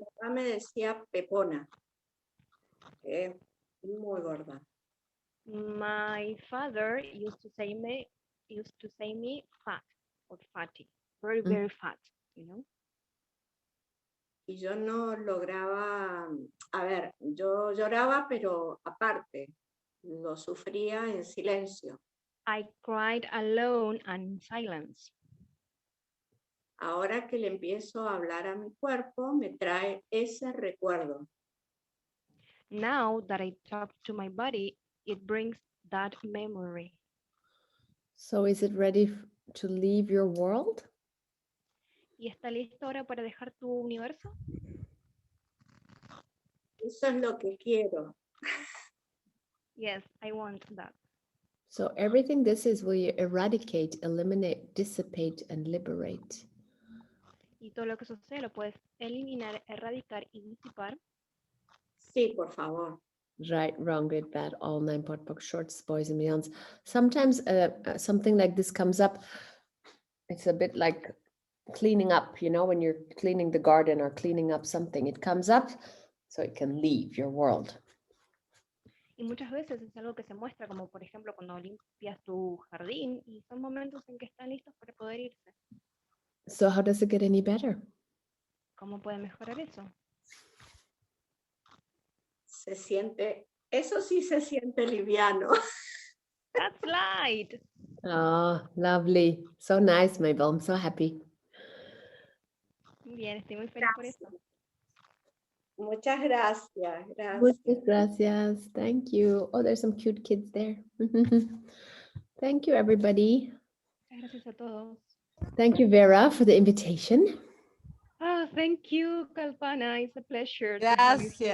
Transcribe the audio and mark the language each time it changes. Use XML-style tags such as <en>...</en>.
<es>me decía Pepona, que es muy gorda.</es> <en>My father used to say me fat or fatty, very, very fat, you know.</en> <es>Y yo no lograba, a ver, yo lloraba, pero aparte, lo sufría en silencio.</es> <en>I cried alone and in silence.</en> <es>Ahora que le empiezo a hablar a mi cuerpo, me trae ese recuerdo.</es> <en>Now that I talk to my body, it brings that memory. So is it ready to leave your world?</en> <es>¿Y está listo ahora para dejar tu universo? Eso es lo que quiero.</es> <en>Yes, I want that. So everything this is will you eradicate, eliminate, dissipate, and liberate.</en> <es>Y todo lo que sucede lo puedes eliminar, erradicar y disipar. Sí, por favor.</es> <en>Right, wrong, good, bad, all 9 pot shorts, boys and beyonds. Sometimes something like this comes up. It's a bit like cleaning up, you know, when you're cleaning the garden or cleaning up something, it comes up so it can leave your world.</en> <es>Y muchas veces es algo que se muestra, como por ejemplo cuando limpias tu jardín y son momentos en que están listos para poder irse.</es> <en>So how does it get any better?</en> <es>¿Cómo puede mejorar eso? Eso sí se siente liviano.</es> <en>That's light. Oh, lovely. So nice, Mabel. I'm so happy.</en> <es>Bien, estoy muy feliz por eso. Muchas gracias. Muchas gracias.</es> <en>Thank you. Oh, there's some cute kids there. Thank you, everybody.</en> <es>Gracias a todos.</es> <en>Thank you, Vera, for the invitation. Thank you, Kalpana. It's a pleasure to have you here.</en>